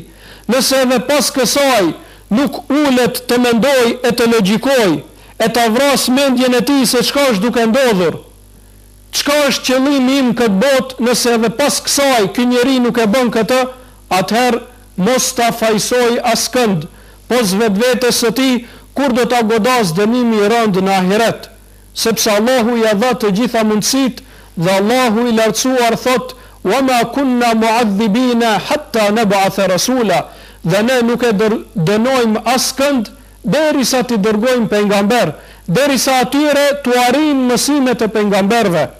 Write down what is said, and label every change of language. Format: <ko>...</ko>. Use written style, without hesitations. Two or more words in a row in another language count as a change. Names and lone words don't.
<sq>Nëse edhe pas kësaj nuk ulet të mendoj e të logjikoj, e të vras mendjen e tij se çka është duke ndodhur, çka është qëllimi im këtë botë, nëse edhe pas kësaj ky njeri nuk e bën këtë, atëherë mos ta fajsoj askënd, pos vetvetes së tij kur do ta godas dënimi i rëndë në ahiret, sepse Allahu ja dha të gjitha mundësitë. Dhe Allahu i lartësuar thot:</sq> <ar>"وما كنا معذبين حتى نبعث رسولا."</ar> <sq>Dhe ne nuk e dënojmë askënd derisa t'i dërgojmë pejgamber, derisa atyre t'u arrijnë mësimet e pejgamberëve.</sq>